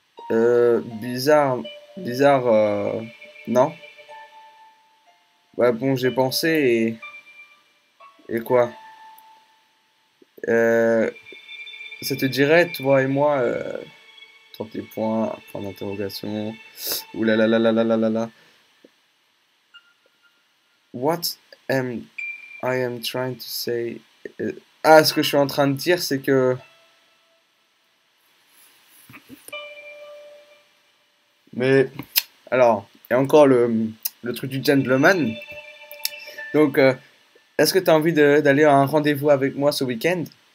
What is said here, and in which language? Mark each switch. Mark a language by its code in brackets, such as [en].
[fr] Bizarre, bizarre, non? Ouais, bon, j'ai pensé et quoi? Euh, Ça te dirait, toi et moi, 3 petits points, point d'interrogation. Ouh là là là là là là là là. [en] What am I am trying to say? [fr] Ah, ce que je suis en train de dire, c'est que. Mais alors, et encore le truc du gentleman. Donc, est-ce que tu as envie d'aller à un rendez-vous avec moi ce week-end?